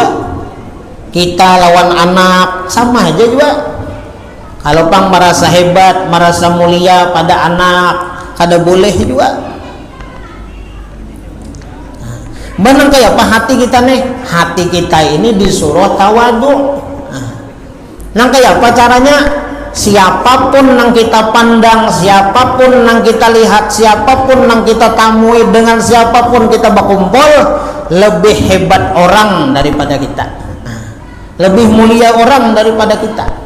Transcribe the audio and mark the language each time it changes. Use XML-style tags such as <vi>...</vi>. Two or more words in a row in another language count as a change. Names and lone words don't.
<id>Kita lawan anak sama aja juga. Kalau pang merasa hebat, merasa mulia pada anak, kada boleh juga. Benar kayak apa hati kita nih? Hati kita ini disuruh tawadu. Nang kayak apa caranya? Siapapun yang kita pandang, siapapun yang kita lihat, siapapun yang kita tamui, dengan siapapun kita berkumpul, lebih hebat orang daripada kita, lebih mulia orang daripada kita.</id>